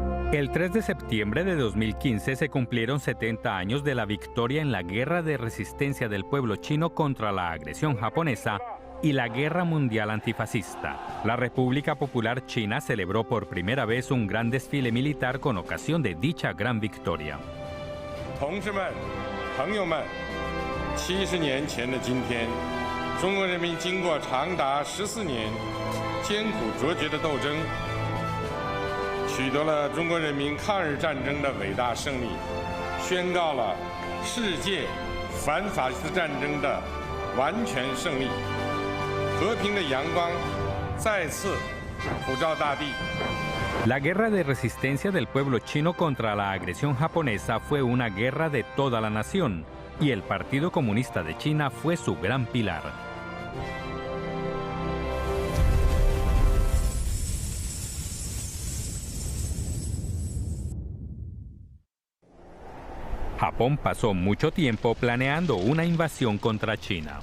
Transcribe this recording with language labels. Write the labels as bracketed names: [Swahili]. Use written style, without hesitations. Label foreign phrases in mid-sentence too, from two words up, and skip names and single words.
[Spanish] El 3 de septiembre de 2015 se cumplieron 70 años de la victoria en la guerra de resistencia del pueblo chino contra la agresión japonesa y la Guerra Mundial Antifascista. La República Popular China celebró por primera vez un gran desfile militar con ocasión de dicha gran victoria. [Chinese] 同志们、朋友们，70年前的今天，中国人民经过长达14年艰苦卓绝的斗争，取得了中国人民抗日战争的伟大胜利，宣告了世界反法西斯战争的完全胜利。和平的阳光再次普照大地。 [Spanish] La guerra de resistencia del pueblo chino contra la agresión japonesa fue una guerra de toda la nación, y el Partido Comunista de China fue su gran pilar. Japón pasó mucho tiempo planeando una invasión contra China.